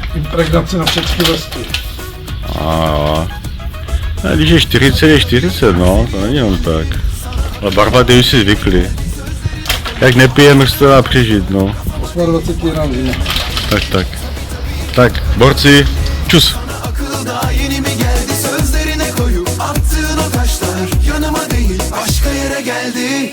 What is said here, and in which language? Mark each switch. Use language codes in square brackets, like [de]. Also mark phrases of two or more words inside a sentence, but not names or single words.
[cs] impregnaci na všechny vrstvy. A když je 40, je 40, no, to není jenom tak. Ale barbaty už si zvykli. Jak nepijeme, jak se to dá přežít, no. 28 je nám vína. Tak, borci, čus. [tr] Akıl daha yeni mi geldi? Sözlerine koyup attığın o taşlar yanıma değil başka yere geldi.